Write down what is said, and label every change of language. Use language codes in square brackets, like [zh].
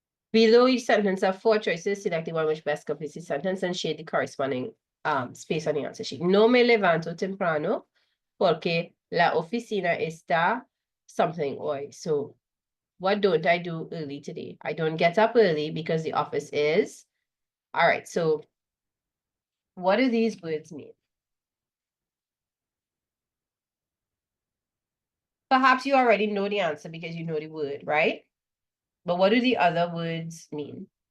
[en] Below each sentence are 4 choices. Select the one which best completes the sentence and shade the corresponding space on the answer sheet. [es] No me levanto temprano porque la oficina está something hoy. [en] So what don't I do early today? I don't get up early because the office is. All right, so what do these words mean? Perhaps you already know the answer because you know the word, right? But what do the other words mean?